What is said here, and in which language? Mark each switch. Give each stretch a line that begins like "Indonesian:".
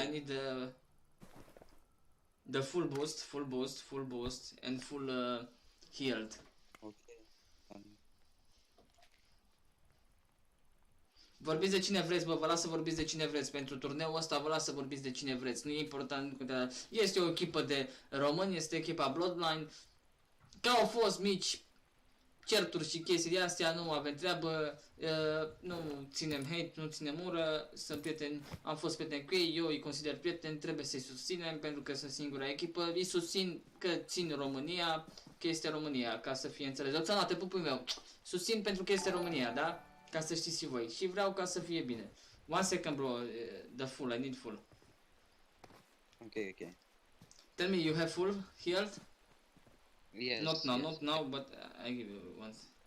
English: I need the full boost, and full healed. Okay.
Romanian: Vorbiți de cine vreți, bă, vă las să vorbiți de cine vreți. Pentru turneul ăsta vă las să vorbiți de cine vreți. Nu e important, este o echipă de români, este echipa Bloodline. Că au fost mici certuri și chestii de astea, nu avem treabă, nu ținem hate, nu ținem ură, sunt prieteni, am fost prieteni cu ei, eu îi consider prieteni, trebuie să-i susținem pentru că sunt singura echipă, îi susțin că țin România, că este România, ca să fie înțeles. Oțana, te pupul meu, susțin pentru că este România, da? Ca să știți și voi și vreau ca să fie bine.
English: 1 second, bro, the full, I need full. Okay. Tell me, you have full healed? Yes. Not now, yes. not now, but I give you once.